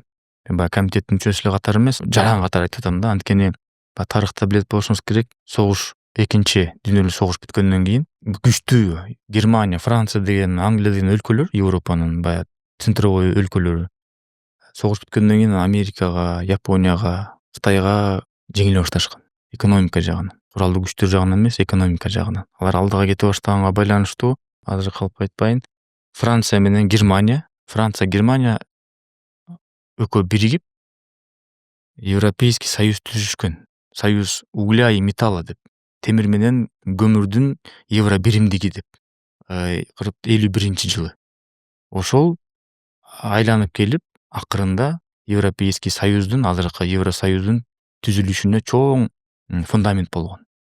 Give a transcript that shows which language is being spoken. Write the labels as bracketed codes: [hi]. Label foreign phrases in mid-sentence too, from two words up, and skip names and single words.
[ky] Мен баягы комитеттин мүчөсү эле катары эмес, жаран катары айтып атам да, анткени тарыхта билет болушуңуз керек, согуш, экинчи дүйнөлүк согуш бүткөндөн кийин күчтүү Германия, Франция деген, Англия деген өлкөлөр, Европанын баягы центровой өлкөлөрү согуш бүткөндөн кийин Америкага, Японияга, Кытайга жеңиле башташкан. Экономика жагынан, куралдуу күчтөр жагынан эмес, экономика жагынан. Алар алдыга кете баштаганга байланыштуу, азыр калп айтпайын, Франция менен Германия, Германия экөө биригип [ru] Европейский союз [ky] түзүшкөн. [ru] Союз угля и металла [ky] деп, темир менен көмүрдүн евро биримдиги деп, 1951 жылы. Ошол айланып келип, акырында [ru] Европейский союздун, [ky] азыркы Евросоюздун түзүлүшүнө чоң фундамент болгон.